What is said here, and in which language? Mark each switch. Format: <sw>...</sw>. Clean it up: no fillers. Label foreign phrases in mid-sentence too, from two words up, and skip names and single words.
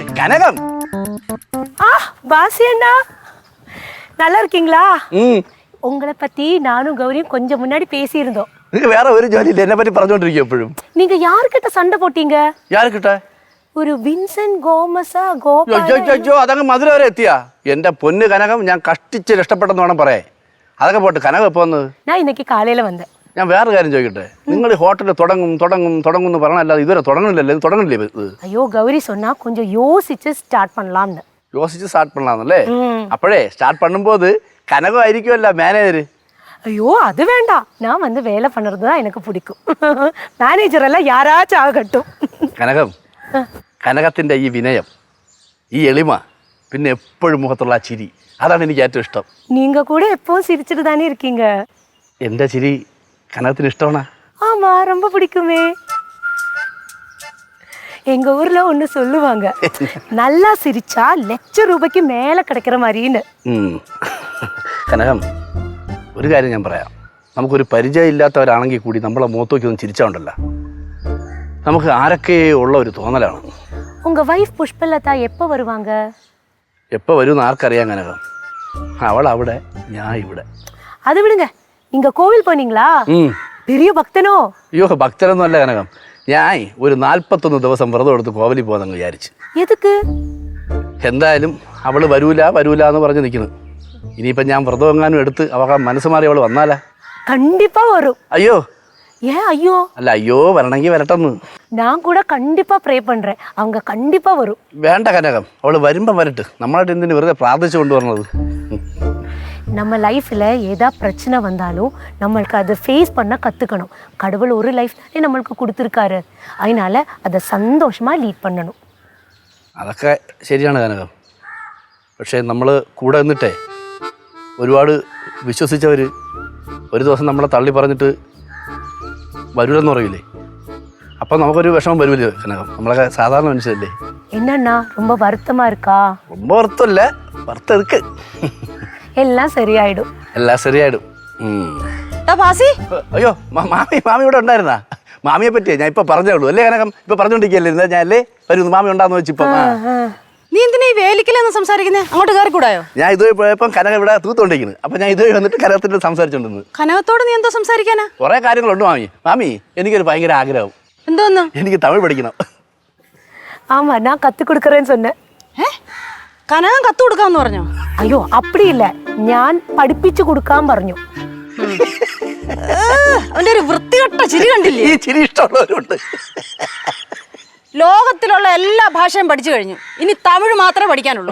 <ta>கனகம். பாசி அண்ணா நல்லா இருக்கீங்களா? உங்களை பத்தி நானும் கௌரியும் கொஞ்சம் முன்னாடி பேசியிருந்தோம். நீங்க வேற ஒரு ஜோலி இல்ல, என்ன பத்தி</ta> <ml>പറഞ്ഞോണ്ടിരിക്കുക എപ്പോഴും.</ml> <ta>நீங்க யார்கிட்ட சண்டை போட்டீங்க? யார்கிட்ட?</ta> <ml>ഒരു വിൻസെന്റ് ഗോമസാ ഗോപാല. അയ്യോ അതങ്ങ് മധുര വരെ എത്തിയാ? എന്റെ പൊന്ന് കനകം, ഞാൻ കഷ്ടിച്ച് രക്ഷപ്പെട്ടെന്ന് വേണം പറയാൻ. അതൊക്കെ പോട്ട്. കനകം എപ്പോ വന്നത്? ഞാൻ ഇന്നേക്ക് കാലയില വന്നേ. ഞാൻ വേറെ കാര്യം ചോദിക്കട്ടെ, നിങ്ങൾ ഈ ഹോട്ടലിൽ തുടങ്ങും എന്ന് പറഞ്ഞല്ലാതെ ഇതുവരെ തുടങ്ങണില്ലല്ലോ. ഇത് തുടങ്ങണില്ലേ ഇത്?</ml> <ta>അയ്യോ ഗൗരി சொன்னா கொஞ்சம் யோசிச்சு ஸ்டார்ட் பண்ணலாம்னு. யோசிச்சு ஸ்டார்ட் பண்ணலாம்னല്ലേ?</ta> <ml>അപ്പോഴേ സ്റ്റാർട്ട് பண்ணும்போது கனகம் ആയിരിക്കുമല്ലോ മാനേജർ.</ml> <ta>ஐயோ அது வேண்டாம், நான் வந்து வேலை பண்ணுறது தான் எனக்கு பிடிக்கும்.</ta> <ml>മാനേജർ എല്ലാം</ml> <ta>யாராச்சும் ஆகட்டும்.</ta> <ml>കനകം, കനകത്തിന്റെ ഈ വിനയം, ഈ എളിമ, പിന്നെ എപ്പോഴും മുഖത്തുള്ള ആ ചിരി, അതാണ് എനിക്ക് ഏറ്റവും ഇഷ്ടം.</ml> <ta>நீங்க கூட எப்பவும் சிரிச்சிட்டு தானே இருக்கீங்க.</ta> <ml>എന്റെ ചിരി കനകത്തിന് ഇഷ്ടമാണോ?</ml> <ta>ஆமா, ரொம்ப பிடிக்குமே. எங்க ஊர்ல ஒண்ணு சொல்லுவாங்க, நல்லா சிரிச்சா ₹1,00,000 மேல கிடைக்கிற மாதிரின்னு.</ta> <ml>കനകം, ഒരു കാര്യം ഞാൻ പറയാം. നമുക്കൊരു പരിചയം ഇല്ലാത്തവരാണെങ്കിൽ കൂടി നമ്മളെ മുഖത്തോക്കി ഒന്ന് ചിരിച്ചാണ്ടല്ലോ, നമുക്ക് ആരൊക്കെ ഉള്ള ഒരു തോന്നലാണ്.</ml> <ta>உங்க வைஃப் புஷ்பலதா எப்போ வருவாங்க? எப்போ வரும்னு</ta> <ml>ആർക്കറിയാം കനകം. അവൾ അവിടെ, ഞാൻ ഇവിടെ. അത് വിടുங்க,</ml> <ta>நீங்க கோவில் போனீங்களா? பெரிய பக்தனோ?</ta> <ml>അയ്യോ ഭക്തരൊന്നും അല്ല കനകം, ഞാൻ ഒരു 41 ദിവസം വ്രതം എടുത്ത് കോവിലിൽ പോകാമെന്ന് വിചാരിച്ചു.</ml> <ta>എതുക്ക്?</ta> <ml>എന്തായാലും അവള് വരൂല എന്ന് പറഞ്ഞ് നിൽക്കുന്നു. ഇനിയിപ്പം ഞാൻ വ്രതം എങ്ങാനും എടുത്ത് അവ മനസ്സ് മാറി അവള് വന്നാലാ?</ml> <ta>கண்டிப்பா வரும்.</ta> <ml>അയ്യോ</ml> <ta>ஏன் ஐயோ?</ta> <ml>അല്ല, അയ്യോ വരണമെങ്കിൽ വരട്ടെന്ന്.</ml> <ta>நான் கூட கண்டிப்பா ப்ரே பண்றேன், அவங்க கண்டிப்பா வரும்.</ta> <ml>വേണ്ട കനകം, അവള് വരുമ്പം വരട്ടെ. നമ്മളായിട്ട് എന്തിനു വെറുതെ പ്രാർത്ഥിച്ചു കൊണ്ടുവരണത്?</ml> <ta>நம்ம லைஃப்ல ஏதா பிரச்சனை வந்தாலும் நம்மளுக்கு அதை ஃபேஸ் பண்ண கற்றுக்கணும். கடவுள் ஒரு லைஃப் தானே நம்மளுக்கு கொடுத்துருக்காரு, அதனால அதை சந்தோஷமா லீட் பண்ணணும்.</ta> <ml>അതൊക്കെ ശരിയാണ് കനകം. പക്ഷേ നമ്മൾ കൂടെ നിന്നിട്ടേ ഒരുപാട് വിശ്വസിച്ചവർ ഒരു ദിവസം നമ്മളെ തള്ളി പറഞ്ഞിട്ട് വരൂലെന്ന് പറയില്ലേ, അപ്പം നമുക്കൊരു വിഷമം വരുമല്ലോ കനകം. നമ്മളൊക്കെ സാധാരണ മനുഷ്യരല്ലേ.</ml> <ta>என்னன்னா ரொம்ப வருத்தமா இருக்கா? ரொம்ப வருத்தம் இல்லை, வருத்தம் இருக்கு.</ta> <ml>എല്ലാം ശരിയായിടും. എല്ലാം ശരിയായിടും. അയ്യോ മാമി ഇവിടെ ഉണ്ടായിരുന്നാ? മാമിയെ പറ്റിയേ ഞാൻ ഇപ്പൊ പറഞ്ഞേ ഉള്ളൂ അല്ലേ കനകം? ഇപ്പൊ പറഞ്ഞോണ്ടിരിക്കല്ലേ ഞാൻ അല്ലേ വരുന്നു മാമി ഉണ്ടാന്ന് വെച്ചിപ്പോ. നീ എന്തിനാ ഈ വേലിക്കലെന്ന് സംസാരിക്കുന്നേ? അങ്ങോട്ട് കയറി കൂടായോ? ഞാൻ ഇതുവഴി പോയപ്പോ കനകം ഇവിടെ തൂത്തോണ്ടിരിക്കുന്നു. അപ്പൊ ഞാൻ ഇതുവഴി വന്നിട്ട് കനകത്തിന്റെ സംസാരിച്ചോണ്ടിരുന്നു. കനകത്തോട് നീ എന്തോ സംസാരിക്കാനാ? കുറെ കാര്യങ്ങളുണ്ട് മാമി. എനിക്കൊരു ഭയങ്കര ആഗ്രഹം. എന്തോന്ന്? എനിക്ക് തമിഴ് പഠിക്കണം.</ml> <ta>ஆமா, நான் கத்து கொடுக்கறேன்னு சொன்னேன்.</ta> <ml>കനകം കത്ത് കൊടുക്കാന്ന് പറഞ്ഞോ? അയ്യോ</ml> <ta>அப்படி இல்ல,</ta> <ml>ഞാൻ പഠിപ്പിച്ചു കൊടുക്കാൻ പറഞ്ഞു. അവന്റെ ഒരു വൃത്തികെട്ട ചിരി കണ്ടില്ലേ? ഈ ചിരി ഇഷ്ടമുള്ളവരുണ്ട്. ലോകത്തിലുള്ള എല്ലാ ഭാഷയും പഠിച്ചു കഴിഞ്ഞു, ഇനി തമിഴ് മാത്രമേ പഠിക്കാനുള്ളൂ.</ml>